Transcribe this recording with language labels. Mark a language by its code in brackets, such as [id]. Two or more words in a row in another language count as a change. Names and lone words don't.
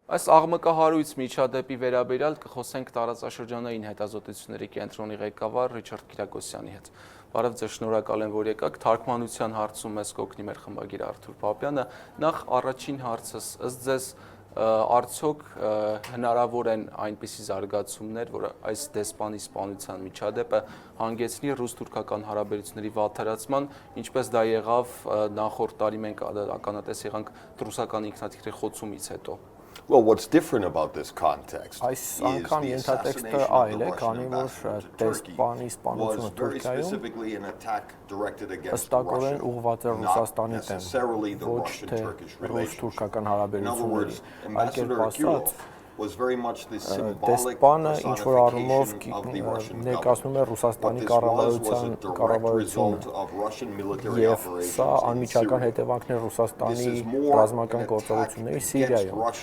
[hy] Այս աղմկահարույց միջադեպի վերաբերյալ կխոսենք տարածաշրջանային հետազոտությունների կենտրոնի ղեկավար Ռիչարդ Կիրակոսյանի հետ։ Բարև ձեզ, շնորհակալ եմ, որ եկաք։ Թարգմանության հարցում մեզ կօգնի մեր խմբագիր Արթուր Պապյանը։ Նախ առաջին հարցս, ըստ ձեզ արդյոք հնարավոր են այնպիսի զարգացումներ, որ այս դեսպանի սպանության միջադեպը հանգեցնի ռուս-թուրքական հարաբերությունների վատթարացման, ինչպես դա եղավ նախորդ տարի մենք ականատես եղանք ռուսական ինքնաթիռի խոցումից հետո։ [en] Well, what's different about this context [hy] Այս անգամ ենթատեքստը այլ է, քանի որ դեսպանի սպանությունը Թուրքիայում ըստակորեն ուղղված է Ռուսաստանի դեմ, ոչ թե ռուս-թուրքական հարաբերությունների, այլ կերպ ասած, դեսպանը ինչ-որ առումով ներկայացնում է Ռուսաստանի կառավարությունը և սա անմիջական հետևանքն է Ռուսաստանի ռազմական գործողությունների Սիրիայում